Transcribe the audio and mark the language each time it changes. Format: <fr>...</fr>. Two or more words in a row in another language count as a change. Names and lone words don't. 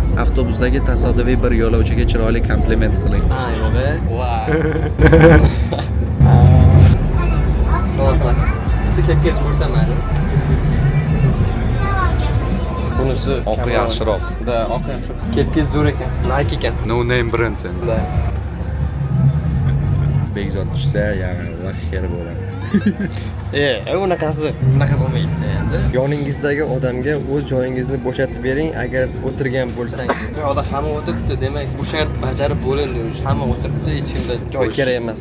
<uz>Avtobusdagi tasodifiy bir yo'lovchiga chiroyli kompliment qiling. Yo'q. Voy. So'rasa. Bitta kepkach bo'lsam mayli. Bunisi oqi yaxshiroq. Da, oqi yaxshiroq. Kepkach zo'r ekan. Nike ekan.</uz> <en>No name brand endi.</en> <uz>Da. Bekzod tushsa, yana xayr bo'ladi. Unaqasi bunaqa bo'lmaydi endi. Yoningizdagi odamga o'z joyingizni bo'shatib bering agar o'tirgan bo'lsangiz. Yo'qda hamma o'tiribdi, demak bu shart bajarib bo'lindi. Hamma o'tiribdi, hech kimda joy kerak emas.</uz>